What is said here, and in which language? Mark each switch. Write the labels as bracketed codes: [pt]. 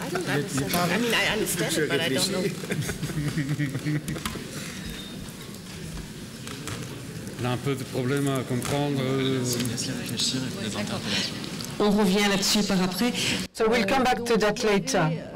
[en] I mean, I understand it, but I don't know. [fr] On a un peu de problème à comprendre. On revient là-dessus par après. [en] So we'll come back to that later.